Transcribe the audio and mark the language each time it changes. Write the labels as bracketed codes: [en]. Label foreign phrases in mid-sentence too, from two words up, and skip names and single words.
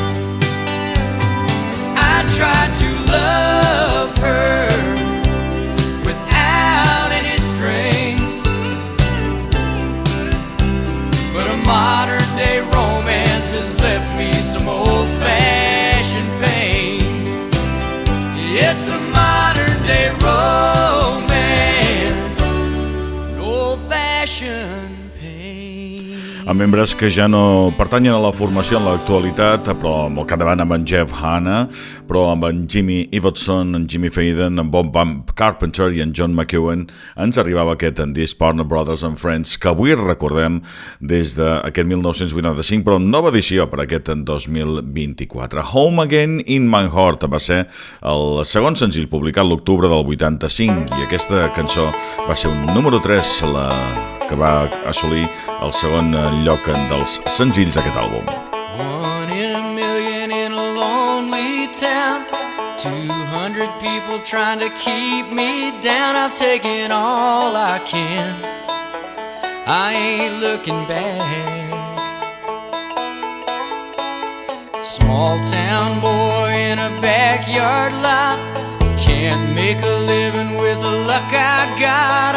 [en] I try to love her without any strings, but a modern day romance has left me some old-fashioned pain. It's a modern day romance, an old-fashioned pain. [ca] Amb membres que ja no pertanyen a la formació en l'actualitat, però amb el capdavant amb en Jeff Hanna, però amb en Jimmy Ibbotson, en Jimmy Faden, en Bob Carpenter i en John McEwen, ens arribava aquest en This Partner Brothers and Friends, que avui recordem des d'aquest 1985, però nova edició per aquest en 2024. Home Again in My Heart va ser el segon senzill publicat l'octubre del 85, i aquesta cançó va ser un número 3, la que va assolir el segon lloc dels senzills d'aquest àlbum. [en] 1 in a million in a lonely town, 200 people trying to keep me down. I've taken all I can, I ain't looking back. Small town boy in a backyard lot, can't make a living with the luck I got.